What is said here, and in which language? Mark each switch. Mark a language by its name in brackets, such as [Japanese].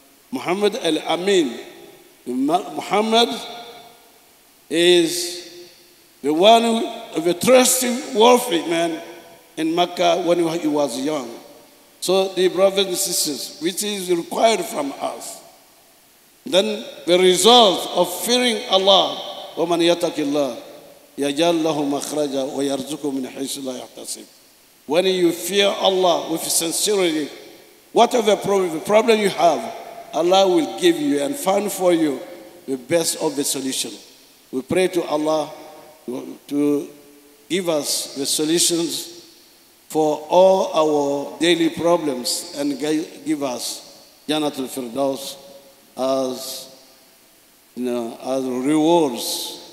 [English] Muhammad al-Amin. Muhammad is the one, the trustworthy man in Mecca when he was young. So, the brothers and sisters, which is required from us. Then the result of fearing Allah, [Arabic] وَمَنْ يَتَقِ اللَّهِ يَجْعَلْ لَهُ مَخْرَجًا وَيَرْزُقْهُ مِنْ حَيْثُ لَا يَحْتَسِبُ. [English] When you fear Allah with sincerity, whatever problem you have, Allah will give you and find for you the best of the solution. We pray to Allah to give us the solutions for all our daily problems and give us Jannatul Firdaus as rewards.